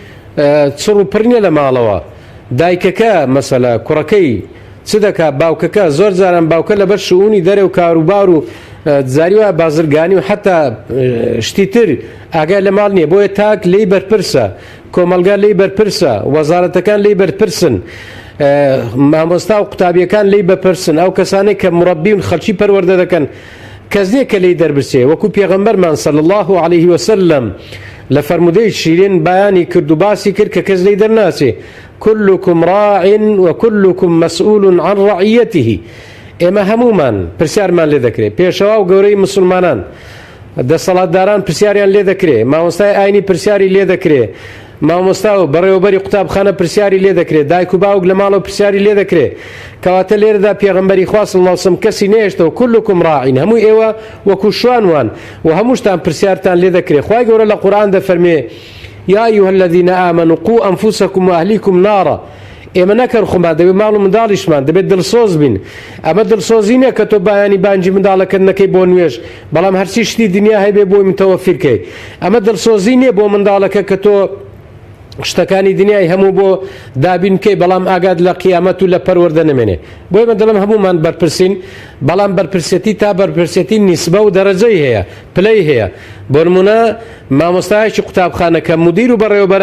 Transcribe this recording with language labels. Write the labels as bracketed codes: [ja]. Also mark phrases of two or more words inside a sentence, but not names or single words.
[ckb] چڕ و پرنیە لە ماڵەوە دایکەکە مەسەلە کوڕەکەی چ دەکا باوکەکە زۆر جاران باوکە لەبەر شؤونی دەرێ و کاروبار و جاریوە بازرگانی و حتا شتی تر ئاگای لە ماڵ نییە بۆیە تاک لێی بەرپرسە کۆمەلگا لێی بەرپرسە وەزارەتەکان لێی بەرپرسن مامۆستا و قوتابیەکان لێی بەرپرسن ئەو کەسانێک کە مڕەبی و خەڵکی پەروەردە دەکەن کەس نییە کە لێی دەربرسێ وەکو پێغەمبەرمان [ar] صلی الله عليه وسلم [ckb] لە فەرمودەی شیرین بەیانی کرد و باسی کرد کە کەس لێی دەرناچێ [ar] كلكم راع وكلكم مسؤول عن رعيته [ckb] ئێمە هەمومان پرسیارمان لێ دەکرێت پێشەوا و گەورەی مسلمانان دەسەڵاتداران پرسیاریان لێ دەکرێت مامۆستای ئاینی پرسیاری لێ دەکرێت مامۆستا و بەڕێوەبەری قوتابخانە پرسیاری لێ دەکرێت دایک و باوک لە ماڵەوە پرسیاری لێ دەکرێت کەواتە لێرەدا پێغەمبەری خوا [ar] صلی الله علیه وسلم [ckb] کەسی نێشتەوە [ar] كلكم راع [ckb] هەموو ئێوە وەکو شوانوان و هەمووشتان پرسیارتان لێ دەکرێت خوای گەورە لە قورئان دەفەرمێ [ar] يا أيها الذين آمنوا قوا أنفسكم وأهليكم نارا [ckb] ئێمە نەکەن خۆمان دەبێت ماڵ و منداڵیشمان دەبێت دڵسۆز بین ئەمە دڵسۆزی نییە کە تۆ بایانی بانجی منداڵەکەنەکەی بۆ نوێژ بەڵام هەرچی شتی دنیا هەیبێ بۆی متەوەفیرکەی ئەمە دڵسۆزی نییە بۆ منداڵەکە کە تۆ شتەکانی دنیای هەموو بۆ دابینکەی بەڵام ئاگاد لە قیامەت و لە پەروەردە نەمێنێ بۆی من دەڵم هەمومان بەرپرسین بەڵام بەرپرسێتی تا بەرپرسێتی نیسبە و دەرەجەی هەیە پلەی هەیە بۆ نمونە مامۆستایەکی قوتابخانەکە مدیر و بەڕێوەبەرە